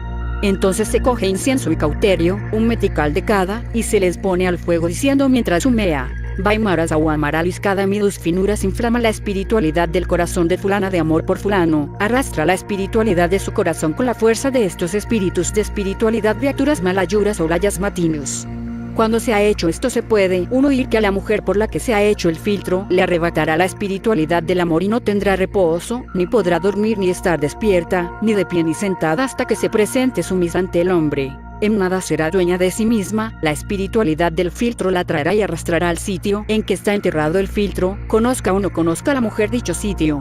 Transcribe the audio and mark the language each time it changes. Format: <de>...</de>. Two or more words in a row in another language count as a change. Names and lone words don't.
<es>Entonces se coge incienso y cauterio, un metical de cada, y se les pone al fuego diciendo mientras humea, Vaimaras aguamaralis cada midus finuras inflama la espiritualidad del corazón de fulana de amor por fulano, arrastra la espiritualidad de su corazón con la fuerza de estos espíritus de espiritualidad viaturas malayuras o layas matinus. Cuando se ha hecho esto se puede uno oír que a la mujer por la que se ha hecho el filtro le arrebatará la espiritualidad del amor y no tendrá reposo, ni podrá dormir ni estar despierta, ni de pie ni sentada hasta que se presente sumisa ante el hombre. En nada será dueña de sí misma, la espiritualidad del filtro la traerá y arrastrará al sitio en que está enterrado el filtro, conozca o no conozca a la mujer dicho sitio.</es>